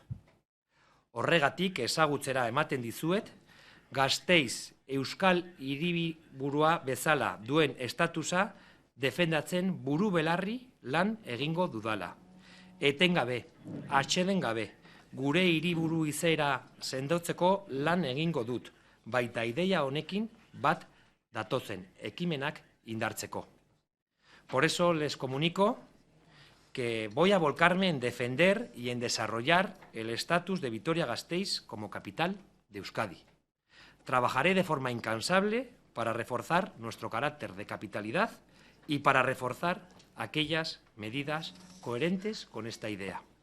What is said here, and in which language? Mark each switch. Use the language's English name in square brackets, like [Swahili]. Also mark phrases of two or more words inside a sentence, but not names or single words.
[Basque] Horregatik ezagutzera ematen dizuet, Gasteiz Euskal hiriburua bezala duen estatusa defendatzen buru belarri lan egingo dudala. Etengabe, atseden gabe, gure hiriburu izaera sendotzeko lan egingo dut, baita ideia honekin bat datozen ekimenak indartzeko. [Spanish] Por eso les comunico que voy a volcarme en defender y en desarrollar el estatus de Vitoria-Gasteiz como capital de Euskadi. Trabajaré de forma incansable para reforzar nuestro carácter de capitalidad y para reforzar aquellas medidas coherentes con esta idea.